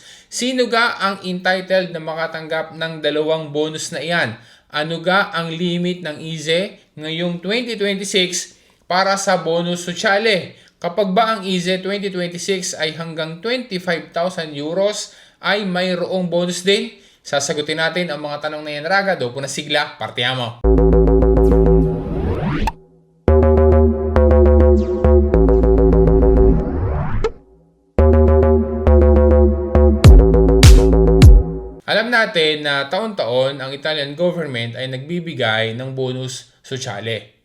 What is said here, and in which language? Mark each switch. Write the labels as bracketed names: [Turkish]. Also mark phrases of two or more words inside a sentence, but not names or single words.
[Filipino] Sino ga ang entitled na makatanggap ng dalawang bonus na iyan? Ano ga ang limit ng IZE ngayong 2026 para sa [Italian] bonus sosyale? [Filipino] Kapag ba ang IZE 2026 ay hanggang 25,000 euros ay mayroong bonus din? Sasagutin natin ang mga tanong na yan Raga. [Italian] Dopo na sigla, partiamo! [Filipino] Alam natin na taon-taon ang [English] Italian government [Filipino] ay nagbibigay ng [Italian] bonus sosyale.